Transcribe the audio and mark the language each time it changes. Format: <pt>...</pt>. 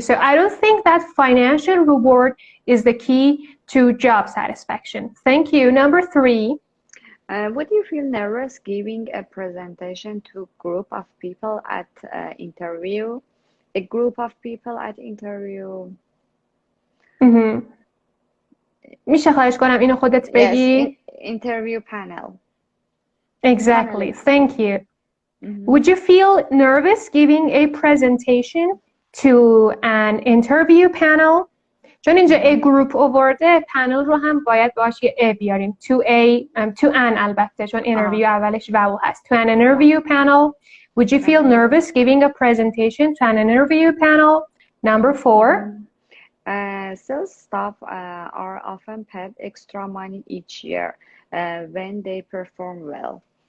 <en>So I don't think that financial reward is the key to job satisfaction. Thank you. Number 3. Would you feel nervous giving a presentation to a group of people at interview? A group of people at interview.</en> <fa>میشه خواهش کنم اینو خودت بگی؟</fa> <en>Yes, interview panel. Exactly. Panelist. Thank you. Would you feel nervous giving a presentation to an interview panel?</en> <fa>چون اینجا a group آورده پنل رو هم باید باش یه a بیاریم.</fa> <en>To an</en> <fa>البته چون interview اولش و هست.</fa> <en>To an interview panel. Would you feel nervous giving a presentation to an interview panel? Number 4. Sales staff are often paid extra money each year when they perform well.</en>